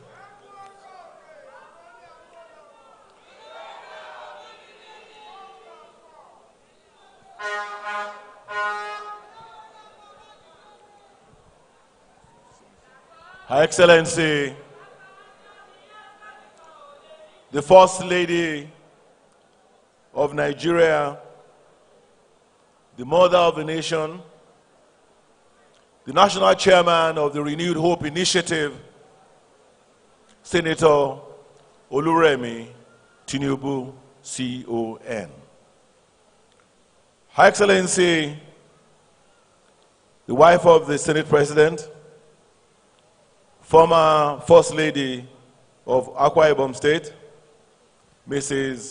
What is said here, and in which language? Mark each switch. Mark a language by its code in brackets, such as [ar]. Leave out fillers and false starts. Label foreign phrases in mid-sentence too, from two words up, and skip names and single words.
[en] Her Excellency, the First Lady of Nigeria, the Mother of the Nation, the National Chairman of the Renewed Hope Initiative, Senator Oluremi Tinubu, CON. Her Excellency, the wife of the Senate President, former First Lady of Akwa Ibom State, Mrs.